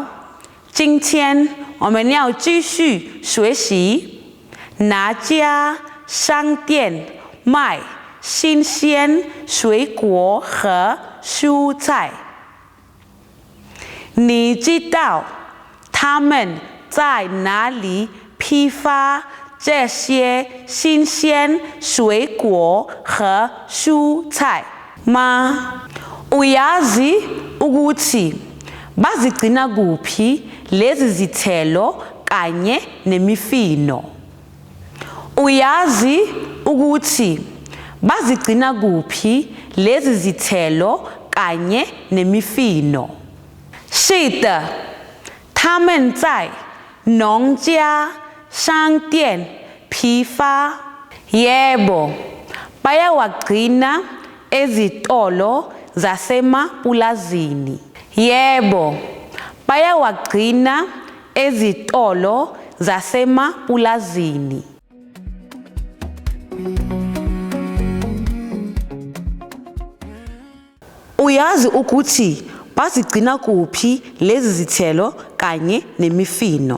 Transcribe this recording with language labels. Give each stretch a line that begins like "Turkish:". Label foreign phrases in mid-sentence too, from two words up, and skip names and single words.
Chinese: 今天我们要继续学习哪家商店卖新鲜水果和蔬菜。你知道他们在哪里批发这些新鲜水果和蔬菜吗 ？
Zulu: Uyazi ukuthi bazigcina kuphi lezi zithelo kanye nemifino? Uyazi ukuthi bazigcina kuphi lezi zithelo kanye nemifino?
Chinese: 是的，他们在农家商店批发。
Zulu: Yebo, bayawagcina ezitolo zasemapulazini. Yebo, bayawagcina ezitolo zasemapulazini. Uyazi ukuthi bazigcina kuphi lezi zithelo kanye nemifino?